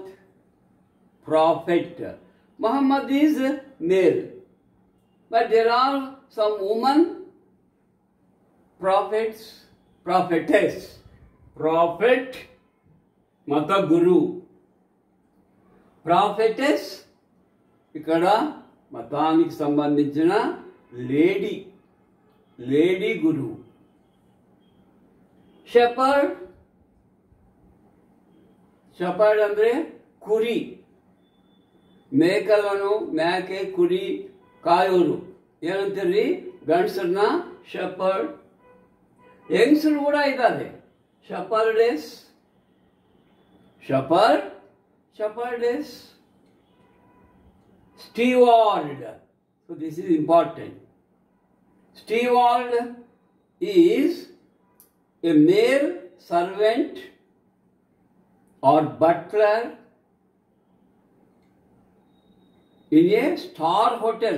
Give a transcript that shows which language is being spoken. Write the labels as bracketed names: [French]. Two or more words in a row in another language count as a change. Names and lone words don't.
[English] Prophet Muhammad is male, but there are some women prophets, prophetess. Prophet Mata Guru, prophetess [Telugu] ఇక్కడ మతానికి సంబంధించిన లేడీ, లేడీ గురు. [Kannada] ಶೆಪರ್ಡ್, ಶೆಪರ್ಡ್ ಅಂದರೆ ಕುರಿ, ಮೇಕలను ಮೇಕೆ ಕುರಿ ಕಾಯೋರು ಏನಂತೀರಿ, ಗಂಡಸರನ್ನ ಶೆಪರ್ಡ್. ಹೆಂಗಸರು ಕೂಡ ಇದ್ದಾರೆ, ಶೆಪರ್ಡೆಸ್, ಶೆಪರ್ಡ್, ಶೆಪರ್ಡೆಸ್. [English] Steward, so this is important. Steward is a male servant or butler in a star hotel.